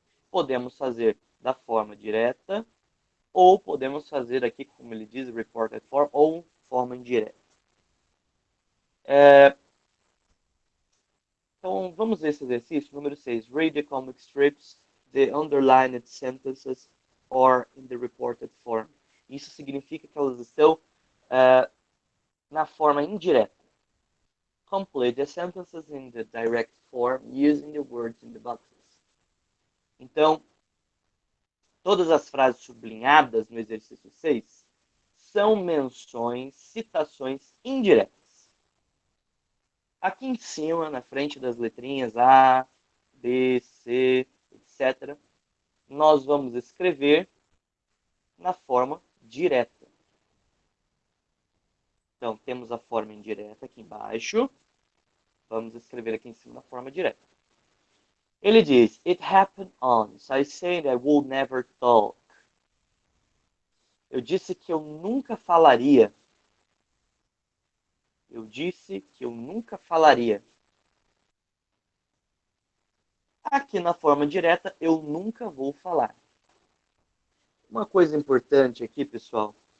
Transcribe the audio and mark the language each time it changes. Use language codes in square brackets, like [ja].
[pt] Podemos fazer da forma direta, ou podemos fazer aqui, como ele diz, reported form, ou forma indireta. Então, vamos ver esse exercício. Número 6. [en] Read the comic strips, the underlined sentences, or in the reported form. [pt] Isso significa que elas estão na forma indireta. [en] Complete the sentences in the direct form using the words in the boxes. [pt] Então, todas as frases sublinhadas no exercício 6 são menções, citações indiretas. Aqui em cima, na frente das letrinhas A, B, C, etc., nós vamos escrever na forma direta. Então, temos a forma indireta aqui embaixo. Vamos escrever aqui em cima na forma direta. Ele diz, [en] it happened once. I said I would never talk. [pt] Eu disse que eu nunca falaria. Eu disse que eu nunca falaria. Aqui na forma direta, eu nunca vou falar. Uma coisa importante aqui, pessoal.